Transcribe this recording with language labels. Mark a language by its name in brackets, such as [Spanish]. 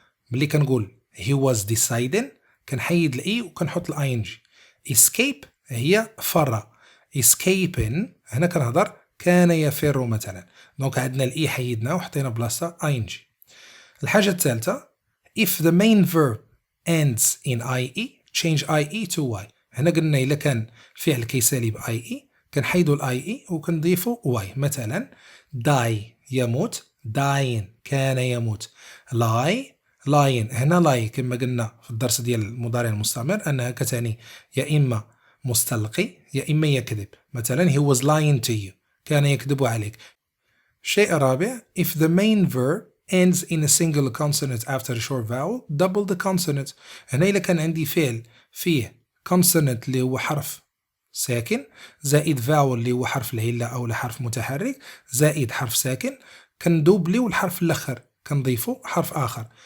[Arabic] ملي كنقول [English] he was deciding [Arabic] كنحيد الإي وكنحط الING. escape هي فر. escaping هنا كنهضر كان يفر مثلا. دونك عندنا الإي حيدنا وحطينا بلاصة ING. الحاجة الثالثة [English] if the main verb ends in IE change IE to Y. [Arabic] هنا قلنا إلا كان فعل كيسالي ب IE كنحيدو ال IE وكنضيفو Y. مثلا die يموت dying كان يموت. lying هنا lie كما قلنا في الدرس ديال المضارع المستمر أنها كتعني يا إما مستلقي يا إما يكذب. مثلا [English] he was lying to you [Arabic] كان يكذب عليك. الشيء الرابع [English] if the main verb ends in a single consonant after a short vowel double the consonant. [Arabic] هنا إلا كان عندي فعل فيه consonant اللي هو حرف ساكن زائد vowel اللي هو حرف العلة أو حرف متحرك زائد حرف ساكن كندوبليو الحرف الأخر كنضيفو حرف آخر.